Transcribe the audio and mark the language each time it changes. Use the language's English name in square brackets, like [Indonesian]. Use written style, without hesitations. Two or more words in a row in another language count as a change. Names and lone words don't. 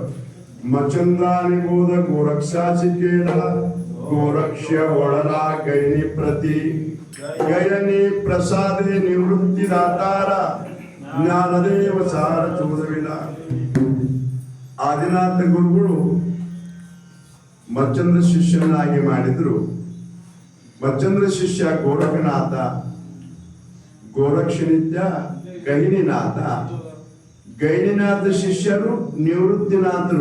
[Marathi] मचंद्राने बोध गोरक्षाची केला गोरक्ष वळला गैनी प्रती गयनी प्रसादे निवृत्ती दातारा ज्ञानदेव सार चोदविला [Kannada] ಆದಿನಾಥ ಗುರುಗಳು ಮಚ್ಚಂದ್ರ ಶಿಷ್ಯನಾಗಿ ಮಾಡಿದ್ರು. ಮಚ್ಚಂದ್ರ ಶಿಷ್ಯ ಗೋರಖನಾಥ, ಗೋರಕ್ಷನಿತ್ಯ ಗೈನಿನಾಥ, ಗೈನಿನಾಥ ಶಿಷ್ಯರು ನಿವೃತ್ತಿನಾಥರು.